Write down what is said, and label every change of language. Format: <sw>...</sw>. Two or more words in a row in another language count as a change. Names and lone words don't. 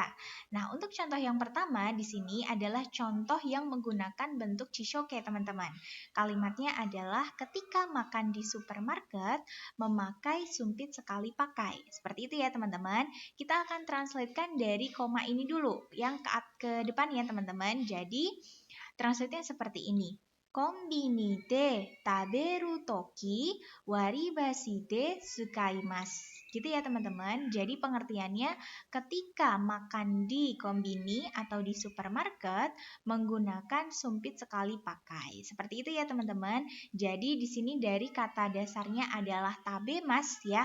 <id>Nah, untuk contoh yang pertama di sini adalah contoh yang menggunakan bentuk chishoke, teman-teman. Kalimatnya adalah ketika makan di supermarket, memakai sumpit sekali pakai. Seperti itu ya, teman-teman. Kita akan translatekan dari koma ini dulu, yang ke depan ya, teman-teman. Jadi, translate-nya seperti ini.</id> <ja>コンビニで食べるとき割り箸で使います.</ja> <id>Gitu ya teman-teman. Jadi pengertiannya ketika makan di kombini atau di supermarket menggunakan sumpit sekali pakai. Seperti itu ya teman-teman. Jadi di sini dari kata dasarnya adalah tabemas ya.</id>